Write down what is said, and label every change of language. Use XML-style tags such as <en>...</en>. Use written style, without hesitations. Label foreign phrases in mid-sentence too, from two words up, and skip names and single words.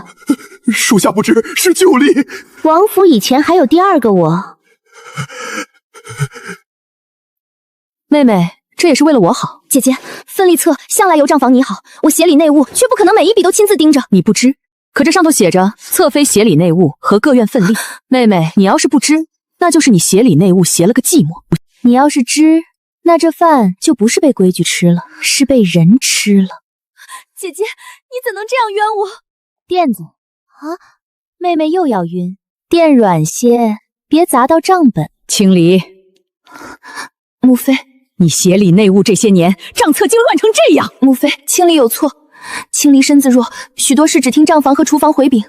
<zh>屬下不知，是舊例。王府以前還有第2個我。妹妹，這也是為了我好。姐姐，分例冊向來由賬房擬好，我協理內務，卻不可能每一筆都親自盯着。你不知，可這上頭寫着側妃協理內務和各院分例。妹妹，你要是不知，那就是你協理內務協了個寂寞。你要是知，那這飯就不是被規矩吃了，是被人吃了。姐姐，你怎能這樣冤我？墊子啊，妹妹又要暈，墊軟些，別砸到賬本。清離，母妃，你協理內務這些年，賬冊竟亂成這樣。母妃，清離有錯，清離身子弱，許多事只聽賬房和廚房回稟。</zh>